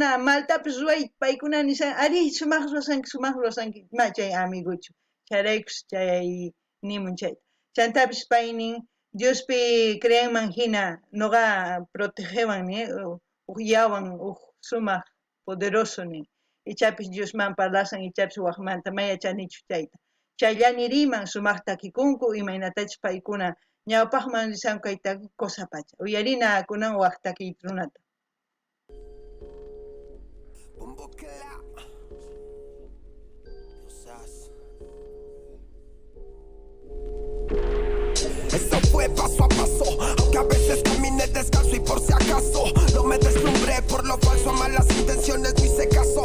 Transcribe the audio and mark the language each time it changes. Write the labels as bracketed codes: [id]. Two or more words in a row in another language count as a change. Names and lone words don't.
[qu] maltapis ruay paykuna nishan ari sumaq rurashqanki ma chay amiguchu chayraykus chay nimun chayta chantapis pay nin Diospi creanman hina nuqa protegewan uq yawan uq sumaq poderoso nin ichapis Diosman parlashan ichapis waqmanta ma yachanichu chayta Chayllani riman sumaq takikunku imaynatachus paykuna ñawpaqman risanku kayta qosapacha uyarina kunan waq takiy runata. [es] Eso fue paso a paso, aunque a veces caminé descalzo y por si acaso no me deslumbré por lo falso, a malas intenciones no hice caso.